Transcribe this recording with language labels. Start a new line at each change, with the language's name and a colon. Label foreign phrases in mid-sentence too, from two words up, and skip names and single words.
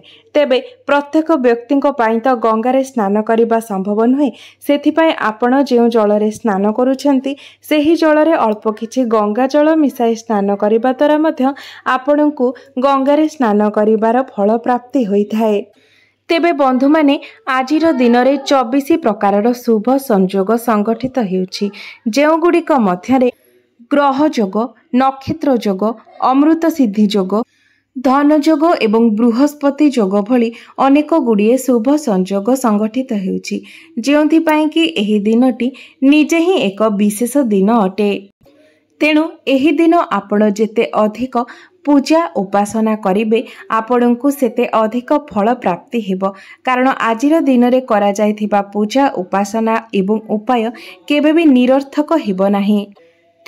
Odia: ତେବେ ପ୍ରତ୍ୟେକ ବ୍ୟକ୍ତି ପାଇଁ ତ ଗଙ୍ଗାରେ ସ୍ନାନ କରିବା ସମ୍ଭବ ନୁହେଁ ସେଥିପାଇଁ ଆପଣ ଯେ ଜଳ ରେ ସ୍ନାନ କରୁଛନ୍ତି ସେହି ଜଳ ରେ ଅଳ୍ପ କିଛି ଗଙ୍ଗା ଜଳ ମିଶାଇ ସ୍ନାନ କରିବା ଦ୍ୱାରା ମଧ୍ୟ ଆପଣଙ୍କ ଗଙ୍ଗାରେ ସ୍ନାନ କରିବାର ଫଳ ପ୍ରାପ୍ତି ହୋଇଥାଏ। ତେବେ ବନ୍ଧୁ ମାନେ ଆଜିର ଦିନ ମେଁ 24 ପ୍ରକାରର ଶୁଭ ସଂଯୋଗ ସଂଗଠିତ ହେଉଛି ଯେଉଁ ଗୁଡ଼ିକ ମଧ୍ୟରେ ଗ୍ରହ ଯୋଗ ନକ୍ଷତ୍ର ଯୋଗ ଅମୃତ ସିଦ୍ଧି ଯୋଗ ଧନ ଯୋଗ ଏବଂ ବୃହସ୍ପତି ଯୋଗ ଭଳି ଅନେକ ଗୁଡ଼ିଏ ଶୁଭ ସଂଯୋଗ ସଂଗଠିତ ହେଉଛି ଯେଉଁଥି ପାଇଁ କି ଏହି ଦିନଟି ନିଜେ ହିଁ ଏକ ବିଶେଷ ଦିନ ଅଟେ। ତେଣୁ ଏହି ଦିନ ଆପଣ ଯେତେ ଅଧିକ ପୂଜା ଉପାସନା କରିବେ ଆପଣଙ୍କୁ ସେତେ ଅଧିକ ଫଳ ପ୍ରାପ୍ତି ହେବ କାରଣ ଆଜିର ଦିନ ମେଁ କରା ଯାଇଥିବା ପୂଜା ଉପାସନା ଏବଂ ଉପାୟ କେବେ ବି ନିରର୍ଥକ ହେବ ନାହିଁ।